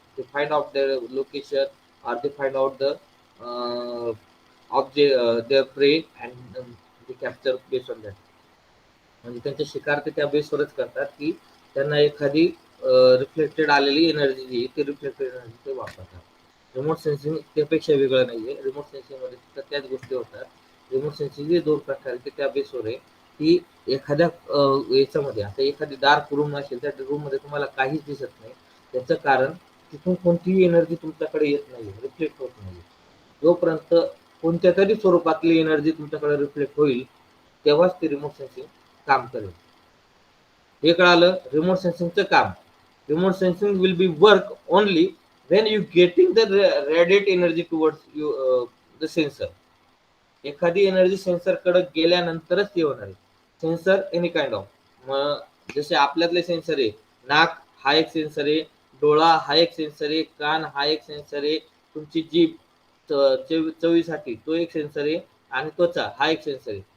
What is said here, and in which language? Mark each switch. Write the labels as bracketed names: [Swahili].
[English] They find out their location, or they find out the uh, object, their prey, and they capture based on that. [Marathi] म्हणजे त्यांचे शिकार ते त्या बेसवरच करतात की त्यांना एखादी रिफ्लेक्टेड आलेली एनर्जी जी ती रिफ्लेक्टेड एनर्जी ते वापरतात. रिमोट सेन्सिंग त्यापेक्षा वेगळं नाहीये. रिमोट सेन्सिंग मध्ये त्याच गोष्टी होतात. रिमोट सेन्सिंग जे दोन प्रकार ते त्या बेसवर आहे. की एखाद्या याच्यामध्ये आता एखादी डार्क रूम असेल, त्या रूममध्ये तुम्हाला काहीच दिसत नाही. त्याचं कारण तिथून कोणतीही एनर्जी तुमच्याकडे येत नाही, रिफ्लेक्ट होत नाही. जोपर्यंत कोणत्यातरी स्वरूपातली एनर्जी तुमच्याकडे रिफ्लेक्ट होईल, तेव्हाच ते रिमोट सेन्सिंग काम करेल. हे कळालं रिमोट सेन्सिंगचं काम. [English] Remote sensing will be work only when you getting the radiate energy towards you the sensor. [Marathi] एखादी एनर्जी सेन्सरकडे गेल्यानंतरच ते होणार आहे. सेन्सर [English] any kind of, [Marathi] मग जसे आपल्यातले सेन्सर आहे, नाक हा एक सेन्सर आहे, डोळा हा एक सेन्सर आहे, कान हा एक सेन्सर आहे, तुमची जीभ चवीसाठी तो एक सेन्सर आहे, आणि त्वचा हा एक सेन्सर आहे.